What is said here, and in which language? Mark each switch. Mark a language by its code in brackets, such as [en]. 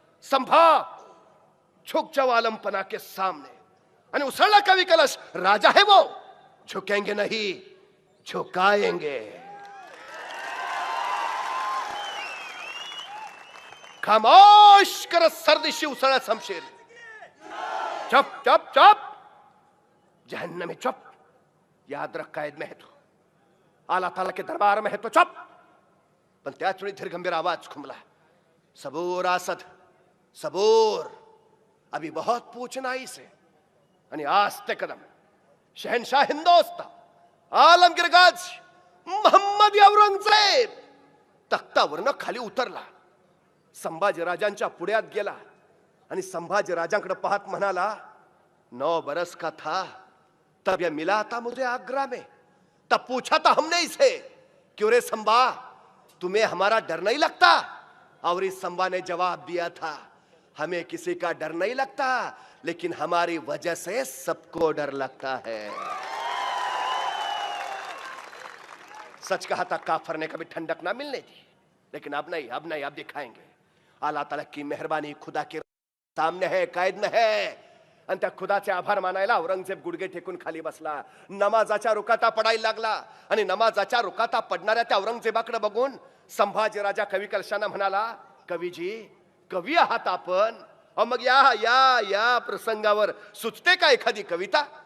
[hi] संभा झुक जाओ आलमपना के सामने, [mr] आणि उसळला [hi] कवी कलश, राजा है वो, झुकेंगे नहीं झुकाएंगे. खामोश कर सर्दिशी उसळा शमशेर. चुप चुप चुप, जहन्नम में चुप, याद रख कैद में है तू, आला ताला के दरबार में है तो चुप. [mr] पण त्याच वेळी धीरगंभीर आवाज खुमला, [hi] सबूर आसद सबूर, अभी बहुत पूछना इसे. [mr] आणि आस्ते कदम शहनशाह हिंदुस्तान आलमगीर गाजी मोहम्मद औरंगजेब तख्तावरनं खाली उतरला. संभाजी राजांच्या पुढ्यात गेला आणि संभाजी राजांकडे पाहत म्हणाला, [hi] 9 बरस का था तब यह मिला था मुझे आगरा में, तब पूछा था हमने इसे, क्यों रे संभा तुम्हें हमारा डर नहीं लगता. और इस संभा ने जवाब दिया था, हमें किसी का डर नहीं लगता, लेकिन हमारी वजह से सबको डर लगता है. सच कहा था काफर ने कभी ठंडक ना मिलने दी, लेकिन अब नहीं, अब नहीं, अब दिखाएंगे. अल्लाह ताला की मेहरबानी खुदा के सामने है, कैद में है. [mr] आणि त्या खुदाचे आभार मानायला औरंगजेब गुडघे टेकून खाली बसला. नमाजाच्या रुकाता पडायला लागला आणि नमाजाच्या रुकाता पडणाऱ्या त्या औरंगजेबाकडे बघून संभाजी राजा कवी कलशाना म्हणाला, कवीजी, कवी आहात आपण, मग या या या प्रसंगावर सुचते का एखादी कविता.